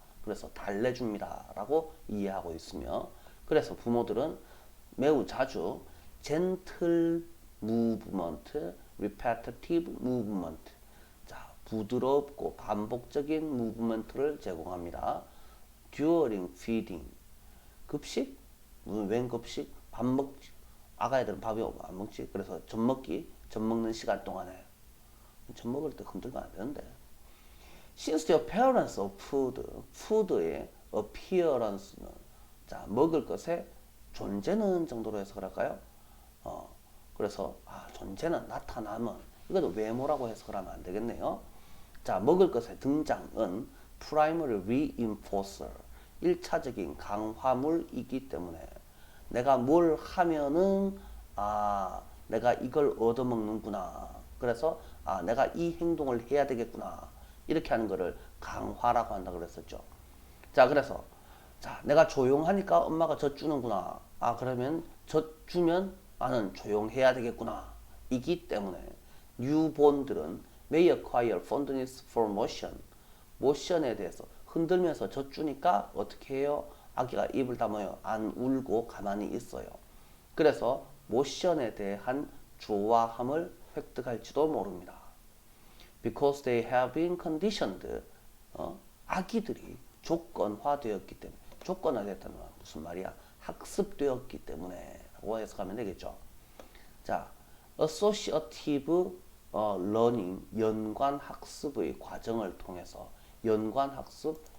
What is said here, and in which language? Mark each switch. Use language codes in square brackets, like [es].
[ko] 그래서 달래줍니다 라고 이해하고 있으며 그래서 부모들은 매우 자주 [en] gentle movement, repetitive movement [ko] 자, 부드럽고 반복적인 무브먼트를 제공합니다. [en] during feeding 급식? [ko] 웬 급식? 밥 먹지 아가애들은 밥이 안 먹지. 그래서 젖 먹는 시간 동안에 젖 먹을 때 흔들면 안 되는데 [en] Since the appearance of food, [ko] food의 appearance는 자 먹을 것의 존재는 정도로 해석을 할까요? 그래서 존재는 나타남은 이것도 외모라고 해석을 하면 안 되겠네요. 자 먹을 것의 등장은 [en] primary reinforcer [ko] 1차적인 강화물이기 때문에 내가 뭘 하면은 내가 이걸 얻어먹는구나. 그래서 내가 이 행동을 해야 되겠구나. 이렇게 하는 거를 강화라고 한다고 그랬었죠. 자, 그래서 자, 내가 조용하니까 엄마가 젖 주는구나. 그러면 젖 주면 나는 조용해야 되겠구나. 이기 때문에 뉴본들은 [en] may acquire fondness for motion. [ko] 모션에 대해서 흔들면서 젖 주니까 어떻게 해요? 아기가 입을 다물어요. 안 울고 가만히 있어요. 그래서 모션에 대한 좋아함을 획득할지도 모릅니다. [en] Because they have been conditioned. [ko] 아기들이 조건화되었기 때문에 조건화됐다는 건 무슨 말이야? 학습되었기 때문에 라고 해석하면 되겠죠. 자, [en] associative learning [ko] 연관 학습의 과정을 통해서 연관 학습